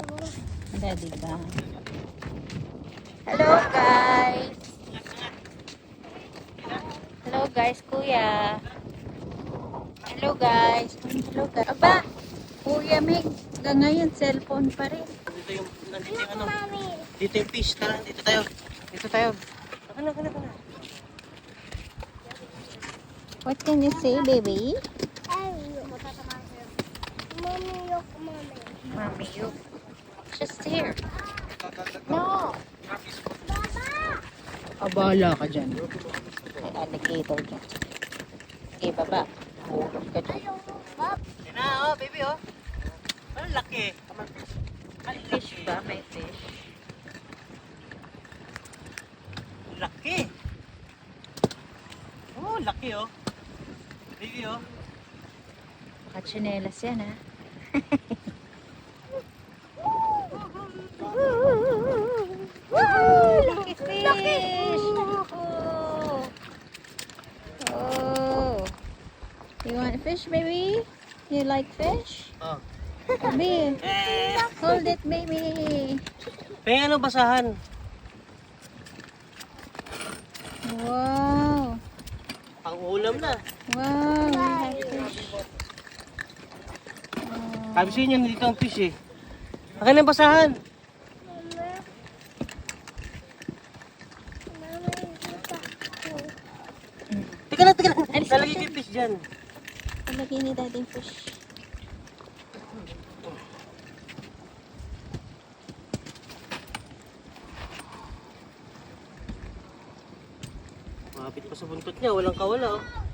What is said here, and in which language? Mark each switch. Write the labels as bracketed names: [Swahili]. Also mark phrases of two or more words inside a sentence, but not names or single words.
[Filipino] Daddy ba? [English] Hello, guys. Hello, guys, kuya. Hello, guys. Hello, guys. [Filipino] Aba, kuya Meg. Hanggang ngayon, cellphone pa rin. Nandito yung ano. Mami. Dito yung fish. Tara, dito tayo. Dito tayo. Kana. [English] What can you say, baby? [Filipino] Ay, Mami, yok, mami. [English] Mommy, you. Just here. No. [Filipino] Abala ka dyan. May alligator dyan. Okay, baba. Hulog ka dyan. Yan na, oh, baby, oh. Ang laki. Ang Fish ba? May fish. Laki. Oh, laki, oh. Baby, oh. Kachinelas yan, ha? [English] Lucky fish! Oh. Oh. You want fish, baby? You like fish? Oh. Baby, Eh, hold it, baby. [Filipino] pengen ano basahan? [English] Wow. [Filipino] Pang ulam na. [English] Wow, we have fish. [Filipino] Sabi sa inyo, dito ang fish eh. Akin ang basahan. Teka lang. Alis Lalagay ka ko yung fish dyan. Palagay ni daddy yung fish. Mapit pa sa buntot niya, walang kawala oh.